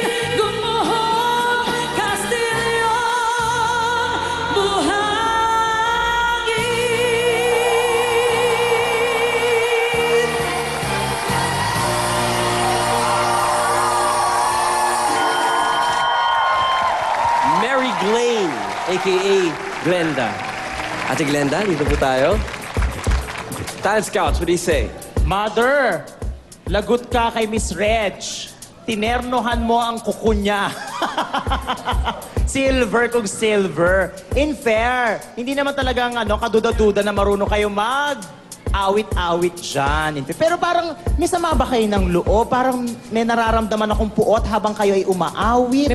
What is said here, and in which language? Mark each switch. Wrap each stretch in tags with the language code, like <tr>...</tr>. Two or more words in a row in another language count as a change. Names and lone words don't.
<tl>Gumuhong Kastilyong buhangin. Mary Glane, a.k.a. Glenda. Ate Glenda, dito po tayo.</tl> <en>Talent Scouts, what do you say?</en> <tl>Mother, lagot ka kay Miss Reg. Tinernohan mo ang kuko niya. Silver kung silver.</tl> <en>In fair,</en> <tl>hindi naman talagang kaduda-duda na marunong kayo awit-awit dyan. Pero parang may sama ba kayo ng loob? Parang may nararamdaman akong puot habang kayo ay umaawit.</tl>